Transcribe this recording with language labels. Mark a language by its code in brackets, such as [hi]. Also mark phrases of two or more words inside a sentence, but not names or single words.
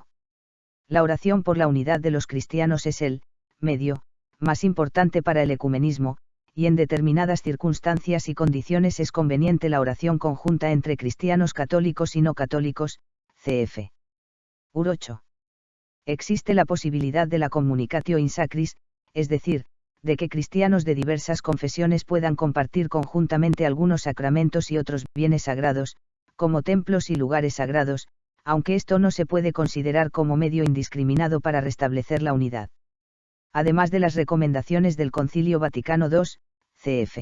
[es] La oración por la unidad de los cristianos es el medio más importante para el ecumenismo, y en determinadas circunstancias y condiciones es conveniente la oración conjunta entre cristianos católicos y no católicos, cf. UR 8. Existe la posibilidad de la [la] communicatio in sacris, [es] es decir, de que cristianos de diversas confesiones puedan compartir conjuntamente algunos sacramentos y otros bienes sagrados, como templos y lugares sagrados, aunque esto no se puede considerar como medio indiscriminado para restablecer la unidad. Además de las recomendaciones del Concilio Vaticano II, cf.